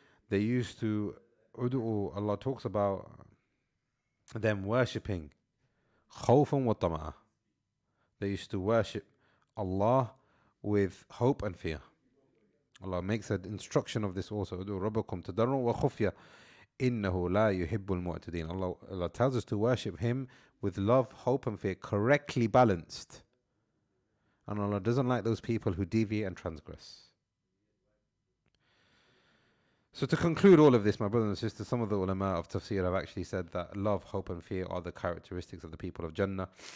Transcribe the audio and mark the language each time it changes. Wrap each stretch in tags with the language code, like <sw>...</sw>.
<en>They used to, Allah talks about them worshipping</en> <ar>خوفا وطمعا.</ar> <en>They used to worship Allah with hope and fear. Allah makes an instruction of this also.</en> <ar>ادعوا ربكم تضرعا وخفيا إنه لا يحب المعتدين.</ar> <en>Allah tells us to worship Him with love, hope and fear, correctly balanced. And Allah doesn't like those people who deviate and transgress. So to conclude all of this, my brothers and sisters, some of the ulama of tafsir have actually said that love, hope and fear are the characteristics of the people of Jannah.</en>